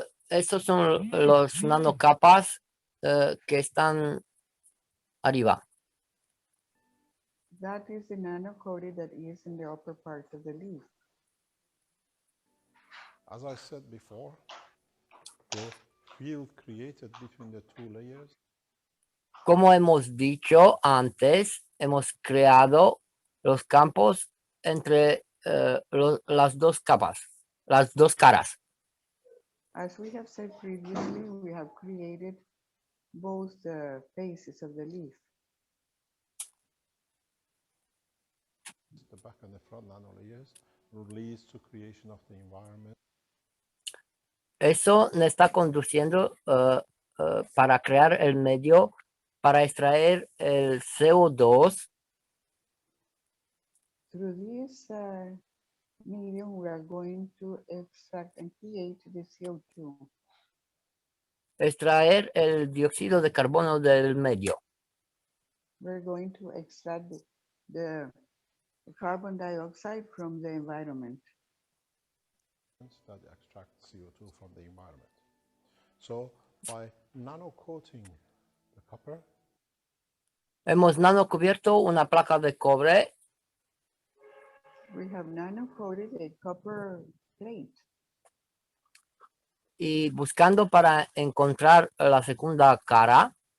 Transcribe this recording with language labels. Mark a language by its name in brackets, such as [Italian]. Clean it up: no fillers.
[Spanish] Esos son los nanocapas que están arriba. [English] That is the nano-coated that is in the upper part of the leaf. As I said before, the field created between the two layers [Spanish] Como hemos dicho antes, hemos creado los campos entre las dos capas, las dos caras. [English] As we have said previously, we have created both the faces of the leaf. the back and the front nanolayers leads to creation of the environment. [Spanish] Eso nos está conduciendo para crear el medio para extraer el CO2. [English] Through this medium, we are going to extract and create the CO2. [Spanish] Extraer el dióxido de carbono del medio. [English] We're going to extract the carbon dioxide from the environment. That extract CO2 from the environment. So by nano-coating the copper, [Spanish] Hemos nanocubierto una placa de cobre [English] We have nano-coated a copper plate. [Spanish] y buscando para encontrar la segunda cara,